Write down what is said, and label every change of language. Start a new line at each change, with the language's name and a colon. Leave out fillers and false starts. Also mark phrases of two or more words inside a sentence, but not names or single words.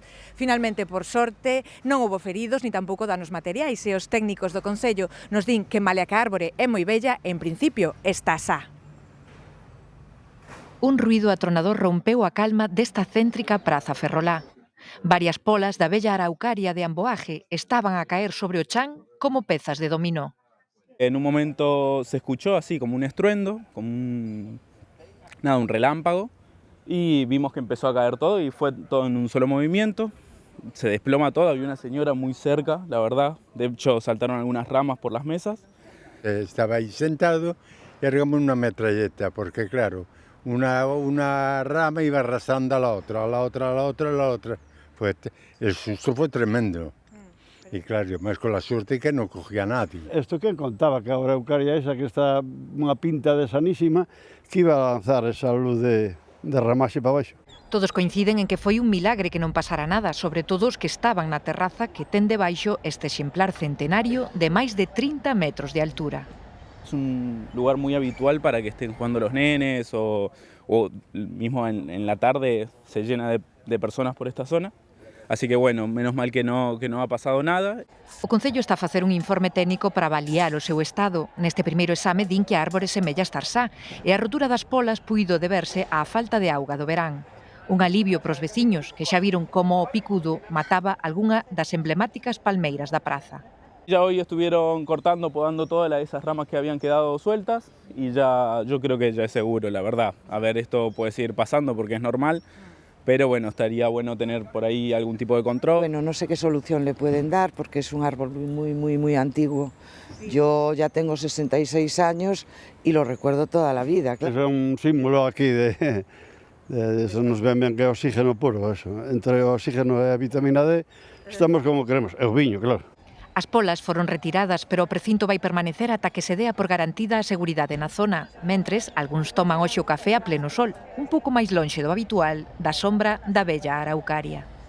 Galician: Finalmente, por sorte, non houbo feridos ni tampouco danos materiais e os técnicos do Concello nos din que malia que a árbore é moi bella, en principio está sa. Un ruido atronador rompeu a calma desta céntrica praza ferrolá. Varias polas da bella araucaria de Amboaje estaban a caer sobre o chan como pezas de dominó.
Spanish: En un momento se escuchó así como un estruendo, como un relámpago, y vimos que empezó a caer todo y fue todo en un solo movimiento. se desploma todo, había una señora muy cerca, la verdad, de hecho saltaron algunas ramas por las mesas. Estaba ahí sentado y arribamos una metralleta, porque claro, una rama iba arrasando a la otra, a la otra, a la otra, a la otra. Pues el susto fue tremendo. Y claro, más con la suerte que no cogía a nadie.
Galician: Isto que contaba que a araucaria esa que está unha pinta de sanísima que iba a lanzar esa luz de ramaxe para baixo. Todos coinciden en que foi un milagre que non pasara nada, sobre todo os que estaban na terraza que ten debaixo este exemplar centenario de máis de 30 metros de altura.
Spanish: Es un lugar muy habitual para que estén jugando los nenes o mismo en la tarde se llena de personas por esta zona. Así que, bueno, menos mal que no ha pasado nada.
Galician: O Concello está a facer un informe técnico para avaliar o seu estado. Neste primeiro exame din que a árbore semella estar sá e a rotura das polas puido deberse á falta de auga do verán. Un alivio pros veciños que xa viron como o picudo mataba algunha das emblemáticas palmeiras da praza.
Spanish: Ya hoy estuvieron cortando, podando todas esas ramas que habían quedado sueltas y ya yo creo que ya es seguro, la verdad. A ver, esto puede seguir pasando porque es normal. Pero bueno, estaría bueno tener por ahí algún tipo de control. Bueno, no sé qué solución le pueden dar porque es un árbol muy antiguo. Yo ya tengo 66 años y lo recuerdo toda la vida. Claro. Es un símbolo aquí de eso
Galician: nos ven ben que é oxígeno puro,
Spanish: eso.
Galician: Entre o oxígeno e a vitamina D estamos como queremos, é o viño, claro. As polas foron retiradas, pero o precinto vai permanecer ata que se dea por garantida a seguridade na zona. Mentres, algúns toman hoxe o café a pleno sol, un pouco máis lonxe do habitual, da sombra da bella araucaria.